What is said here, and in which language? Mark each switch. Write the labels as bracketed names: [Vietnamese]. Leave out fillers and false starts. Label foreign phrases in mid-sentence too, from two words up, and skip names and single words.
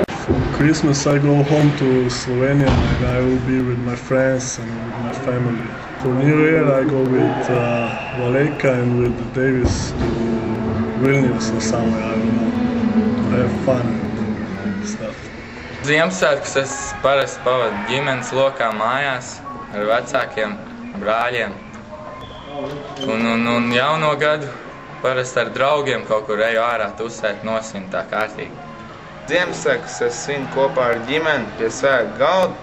[English] For Christmas I go home to Slovenia and I will be with my friends and with my family. For New Year I go with Valeka and with Davis to Vilnius or somewhere, I don't know, to have fun and stuff. [Latvian] Ziemassvētkus es parasti pavadu ģimenes lokā mājās ar vecākiem, brāļiem. Un jauno gadu parasti ar draugiem kaut kur eju ārā tusēt, nosvinu tā kārtīgi. Ziemassvētkus es svinu kopā ar ģimeni pie svētku galda.